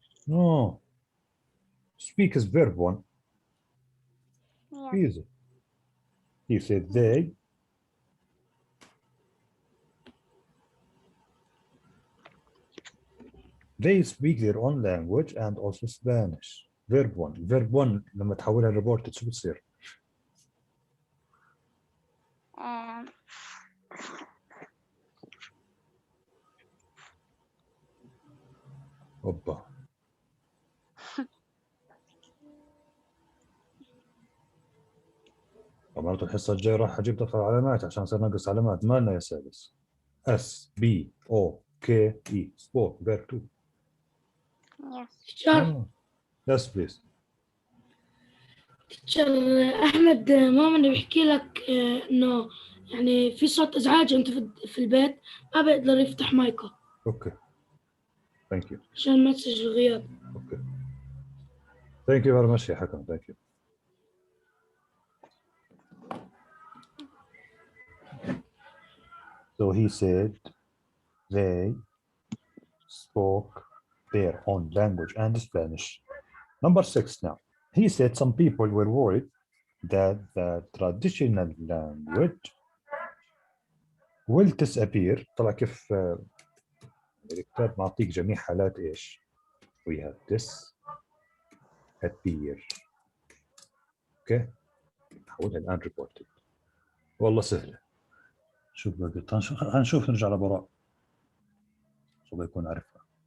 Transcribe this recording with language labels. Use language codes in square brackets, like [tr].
[en] No. Speak is verb 1. Yeah. Easy. He said they. They speak their own language and also Spanish. Verb 1. [ar] Verb 1 لما تحولها reported شو بتصير؟ اوبا. عملت الحصة الجاية راح اجيب دفتر علامات عشان صير نقص علامات. مالنا يا سادس. [en] S B O K E spoke verb 2. Yes. Teacher Yes please. [ar] تيتشر أحمد ماما بيحكي لك إنه يعني في صوت إزعاج أنت في البيت ما بيقدر يفتح مايكه [en] Okay. Thank you. [ar] عشان ما تسجل غياب. [en] Okay. Thank you very much يا حكم. Thank you. So he said they spoke their own language and Spanish. Number 6 now. He said some people were worried that the traditional language will disappear. [ar] طلع كيف الكتاب معطيك جميع حالات ايش؟ [en] We have disappear. [ar] اوكي؟ نحولها الان reported. والله سهلة. شوف بقى هنشوف نرجع لبراء. شو بيكون عارفها.